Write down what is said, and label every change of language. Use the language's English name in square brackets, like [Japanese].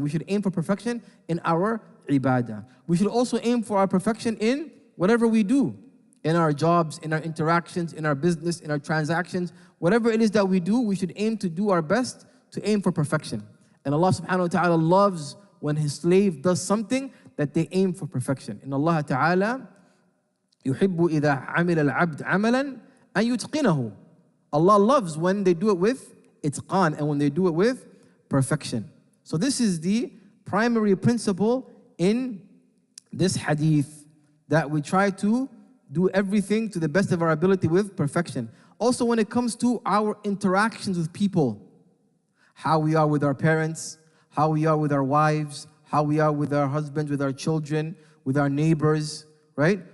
[English] We should aim for perfection in our ibadah. We should also aim for our perfection in whatever we do. In our jobs, in our interactions, in our business, in our transactions. Whatever it is that we do, we should aim to do our best to aim for perfection. And Allah subhanahu wa ta'ala loves when His slave does something that they aim for perfection. [Arabic] In Allah ta'ala, يُحِبُّ إِذَا عَمِلَ الْعَبْدُ عَمَلًا أَن يُتْقِنَهُ. [English] Allah loves when they do it with itqan and when they do it with perfection. So this is the primary principle in this hadith, that we try to do everything to the best of our ability with perfection. Also when it comes to our interactions with people, how we are with our parents, how we are with our wives, how we are with our husbands, with our children, with our neighbors, right?